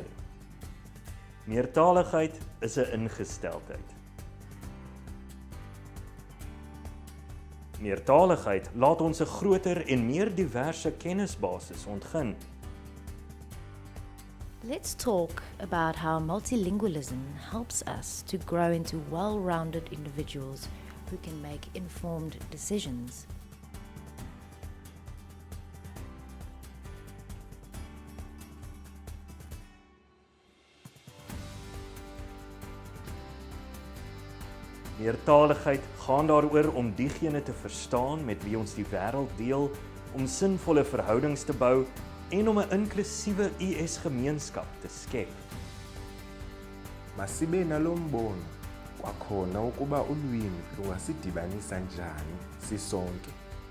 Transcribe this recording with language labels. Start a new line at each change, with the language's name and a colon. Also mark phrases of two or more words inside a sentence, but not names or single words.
Afrikaans: Meertaligheid is 'n ingesteldheid. Meertaligheid laat ons 'n groter en meer diverse kennisbasis ontgin.
English: Let's talk about how multilingualism helps us to grow into well-rounded individuals who can make informed decisions.
Afrikaans: Meertaligheid gaan daaroor om diegene te verstaan met wie ons die wêreld deel, om sinvolle verhoudings te bou en om 'n inklusiewe US-gemeenskap te skep.
Xhosa: Masibe nalo mbono kwakhona ukuba ulwimi lungasidibanisa njani sisonke.